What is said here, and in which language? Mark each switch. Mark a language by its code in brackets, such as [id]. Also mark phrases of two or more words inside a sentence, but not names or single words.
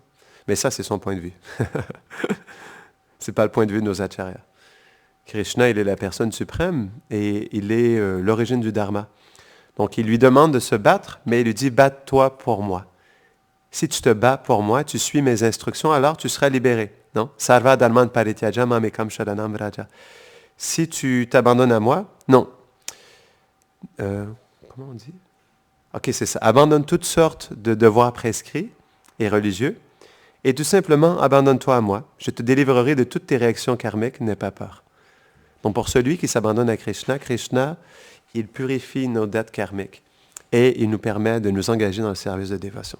[fr] Mais ça, c'est son point de vue. Ce n'est pas le point de vue de nos acharyas. Krishna, il est la personne suprême et il est l'origine du dharma. Donc, il lui demande de se battre, mais il lui dit « Batte-toi pour moi ». Si tu te bats pour moi, tu suis mes instructions, alors tu seras libéré. Non? [sa] सर्व धर्मान् परित्यज मामेकं शरणं व्रज. [fr] Si tu t'abandonnes à moi, non. Comment on dit? Ok, c'est ça. Abandonne toutes sortes de devoirs prescrits et religieux et tout simplement abandonne-toi à moi. Je te délivrerai de toutes tes réactions karmiques, n'aie pas peur. Donc pour celui qui s'abandonne à Krishna, Krishna, il purifie nos dettes karmiques et il nous permet de nous engager dans le service de dévotion.